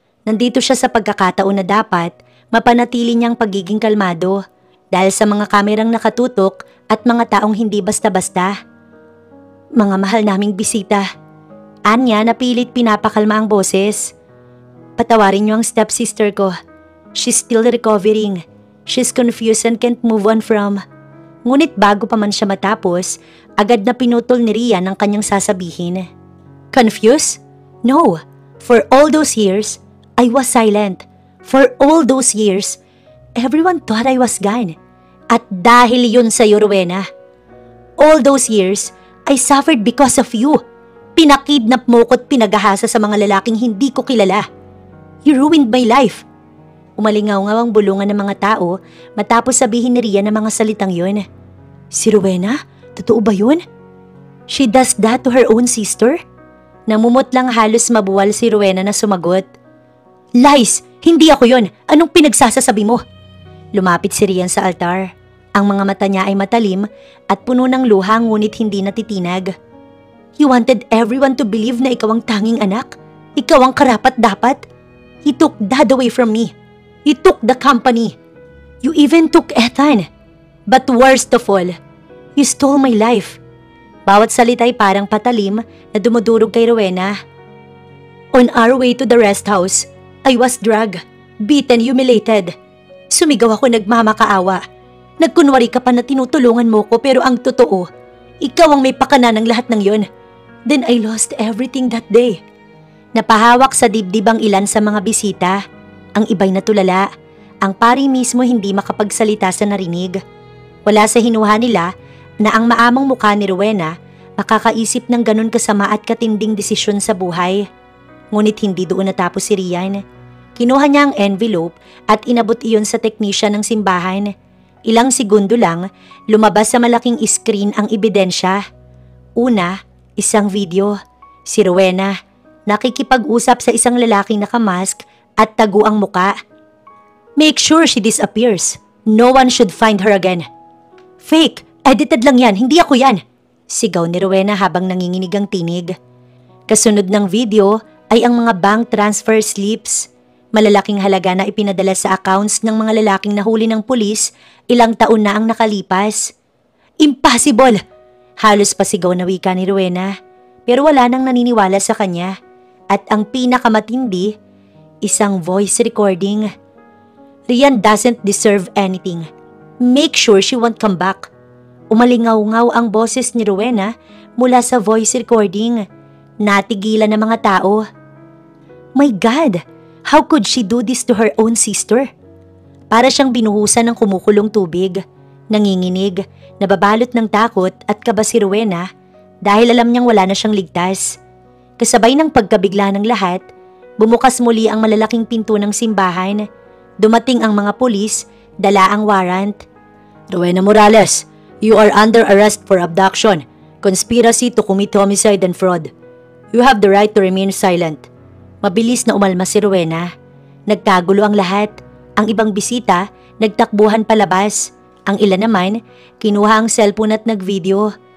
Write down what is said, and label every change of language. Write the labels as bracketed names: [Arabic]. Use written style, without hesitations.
[Filipino] Nandito siya sa pagkakataon na dapat mapanatili niyang pagiging kalmado dahil sa mga kamerang nakatutok at mga taong hindi basta-basta. Mga mahal naming bisita. Anya na pilit pinapakalma ang boses. Patawarin niyo ang stepsister ko. [English] She's still recovering. She's confused and can't move on from... [Filipino] Ngunit bago pa man siya matapos, agad na pinutol ni Rian ang kanyang sasabihin. [English] Confused? No. For all those years, I was silent. For all those years, everyone thought I was gone. [Filipino] At dahil yun sa'yo, [English] Rowena. All those years, I suffered because of you. [Filipino] Pinakidnap mo ko't pinagahasa sa mga lalaking hindi ko kilala. [English] You ruined my life. [Filipino] Umalingaw-ngaw ang bulungan ng mga tao matapos sabihin ni Rian ang mga salitang yun. Si Rowena? Totoo ba yun? [English] She does that to her own sister? [Filipino] Namumot lang halos mabuwal si Rowena na sumagot. Lies! Hindi ako yun! Anong pinagsasasabi mo? Lumapit si Rian sa altar. Ang mga mata niya ay matalim at puno ng luha ngunit hindi natitinag. [English] You wanted everyone to believe [Filipino] na ikaw ang tanging anak? Ikaw ang karapat-dapat? [English] You took Dad away from me. You took the company. You even took Ethan. But worst of all, you stole my life. [Filipino] Bawat salita ay parang patalim na dumudurog kay Rowena. [English] On our way to the rest house, I was drugged, beaten, humiliated. [Filipino] Sumigaw ako nagmamakaawa. Nagkunwari ka pa na tinutulungan mo ko pero ang totoo, ikaw ang may pakana ng lahat ng yon. [English] Then I lost everything that day. [Filipino] Napahawak sa dibdib ang ilan sa mga bisita. Ang iba'y natulala. Ang pari mismo hindi makapagsalita sa narinig. Wala sa hinuha nila na ang maamong mukha ni Rowena makakaisip ng ganun kasama at katinding desisyon sa buhay. Ngunit hindi doon natapos si Rian. Kinuha niya ang envelope at inabot iyon sa teknisyan ng simbahan. Ilang segundo lang, lumabas sa malaking screen ang ebidensya. Una, isang video. Si Rowena, nakikipag-usap sa isang lalaking nakamask at tago ang muka. [English] Make sure she disappears. No one should find her again. [Filipino] Fake! Edited lang yan, hindi ako yan! Sigaw ni Rowena habang nanginginig ang tinig. Kasunod ng video ay ang mga bank transfer slips. Malalaking halaga na ipinadala sa accounts ng mga lalaking nahuli ng pulis ilang taon na ang nakalipas. Impossible! Halos pasigaw na wika ni Rowena. Pero wala nang naniniwala sa kanya. At ang pinakamatindi, isang voice recording. [English] Rian doesn't deserve anything. Make sure she won't come back. [Filipino] Umalingaw-ngaw ang boses ni Rowena mula sa voice recording. Natigilan ng mga tao. [English] My God! How could she do this to her own sister? [Filipino] Para siyang binuhusan ng kumukulong tubig. Nanginginig, nababalot ng takot at kaba si Rowena dahil alam niyang wala na siyang ligtas. Kasabay ng pagkabigla ng lahat, bumukas muli ang malalaking pinto ng simbahan. Dumating ang mga pulis, dala ang warrant. [English] Rowena Morales, you are under arrest for abduction, conspiracy to commit homicide and fraud. You have the right to remain silent. [Filipino] Mabilis na umalma si Rowena. Nagkagulo ang lahat. Ang ibang bisita, nagtakbuhan palabas. Ang ilan naman, kinuha ang cellphone at nagvideo.